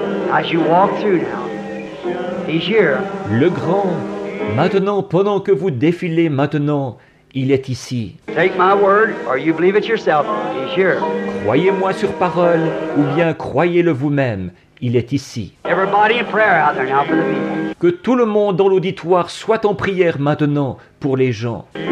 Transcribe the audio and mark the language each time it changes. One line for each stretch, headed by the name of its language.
English: As you walk through now, He's here.
French: Le grand. Maintenant, pendant que vous défilez maintenant, il est ici.
English: Take my word, or you believe it yourself. He's here.
French: Croyez-moi sur parole, ou bien croyez-le vous-même. Il est ici.
English: Everybody in prayer out there now for the people.
French: Que tout le monde dans l'auditoire soit en prière maintenant pour les gens.